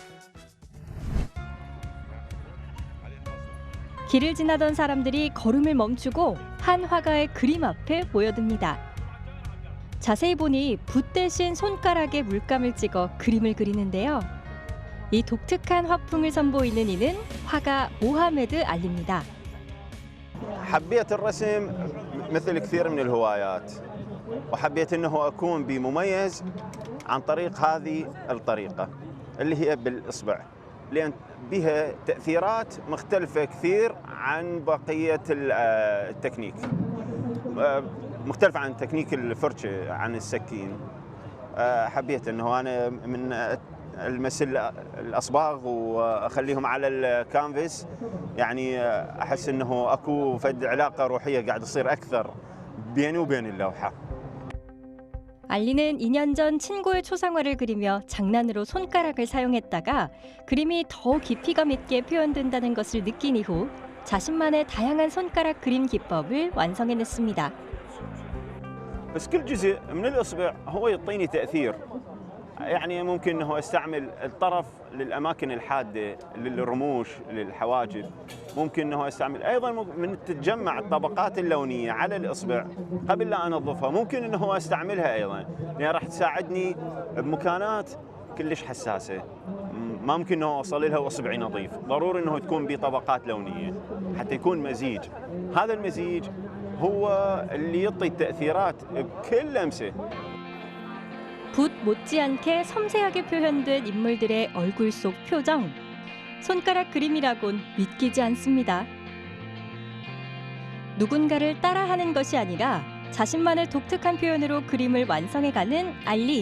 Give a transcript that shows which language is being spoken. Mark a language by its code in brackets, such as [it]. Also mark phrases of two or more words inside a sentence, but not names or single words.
[ko] 길을 지나던 사람들이 걸음을 멈추고 한 화가의 그림 앞에 모여듭니다. 자세히 보니 붓 대신 손가락에 물감을 찍어 그림을 그리는데요. 이 독특한 화풍을 선보이는 이는 화가 모하메드 알리입니다. [ar] حبيت الرسم مثل كثير من الهوايات وحبيت انه اكون بمميز عن طريق هذه الطريقه اللي هي بالاصبع لان بها تاثيرات مختلفه كثير عن بقيه التكنيك مختلفه عن تكنيك الفرشه عن السكين حبيت انه انا من المس الاصباغ واخليهم على الكانفاس يعني احس انه اكو فد علاقه روحيه قاعد تصير اكثر بيني وبين اللوحه. [ko] 알리는 2년 전 친구의 초상화를 그리며 장난으로 손가락을 사용했다가 그림이 더 깊이감 있게 표현된다는 것을 느낀 이후 자신만의 다양한 손가락 그림 기법을 완성해냈습니다. [ar] بس كل جزء من الاصبع هو يعطيني تاثير. يعني ممكن انه استعمل الطرف للاماكن الحاده للرموش للحواجب ممكن انه استعمل ايضا من تتجمع الطبقات اللونيه على الاصبع قبل لا انظفها ممكن انه استعملها ايضا لان راح تساعدني بمكانات كلش حساسه ما ممكن انه اوصل لها واصبعي نظيف ضروري انه تكون بطبقات لونيه حتى يكون مزيج هذا المزيج هو اللي يعطي التاثيرات بكل لمسه [ko] 붓 못지않게 섬세하게 표현된 인물들의 얼굴 속 표정. 손가락 그림이라곤 믿기지 않습니다. 누군가를 따라하는 것이 아니라 자신만의 독특한 표현으로 그림을 완성해가는 알리.